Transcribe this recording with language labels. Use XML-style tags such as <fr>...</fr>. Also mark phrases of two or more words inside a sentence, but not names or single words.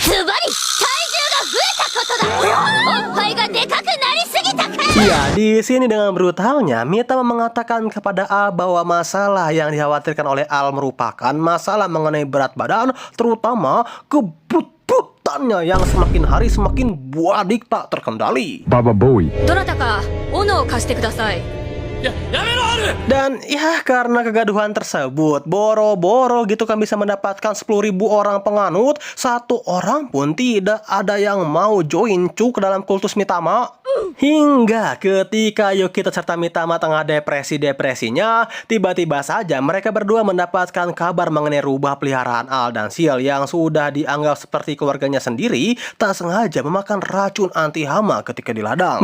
<id>Ya, di sini dengan brutalnya Mitama mengatakan kepada Al bahwa masalah yang dikhawatirkan oleh Al merupakan masalah mengenai berat badan, terutama kebut-butannya yang semakin hari semakin buadik tak terkendali. Baba Bowie.</id> <ja>どなたか斧を貸してください。</ja> <id>Dan ya karena kegaduhan tersebut, boro-boro gitu kan bisa mendapatkan 10.000 orang penganut, satu orang pun tidak ada yang mau join cu ke dalam kultus Mitama. Hingga ketika Yukito serta Mitama tengah depresi-depresinya, tiba-tiba saja mereka berdua mendapatkan kabar mengenai rubah peliharaan Al dan Ciel yang sudah dianggap seperti keluarganya sendiri, tak sengaja memakan racun anti hama ketika di ladang.</id>